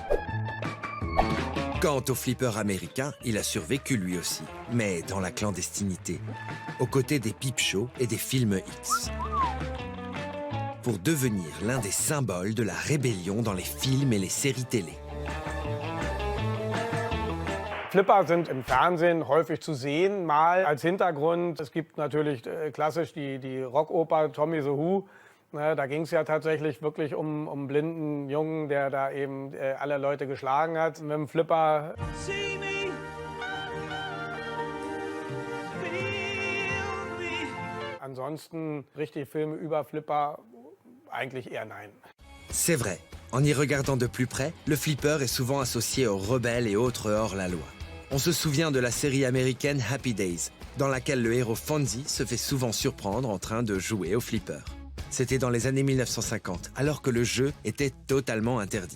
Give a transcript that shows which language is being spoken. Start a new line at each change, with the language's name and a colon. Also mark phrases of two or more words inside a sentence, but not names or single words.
French: Quant au flipper américain, il a survécu lui aussi, mais dans la clandestinité, aux côtés des peep shows et des films X. Pour devenir l'un des symboles de la rébellion dans les films et les séries télé.
German: Flipper sind im Fernsehen häufig zu sehen, mal als Hintergrund. Es gibt natürlich klassisch die Rockoper Tommy the Who. Da ging es ja tatsächlich wirklich um einen blinden Jungen, der da eben alle Leute geschlagen hat. Mit dem Flipper. Ansonsten richtig Filme über Flipper, eigentlich eher nein.
French: C'est vrai, en y regardant de plus près, le flipper est souvent associé aux rebelles et autres hors-la-loi. On se souvient de la série américaine Happy Days, dans laquelle le héros Fonzie se fait souvent surprendre en train de jouer au flipper. C'était dans les années 1950, alors que le jeu était totalement interdit.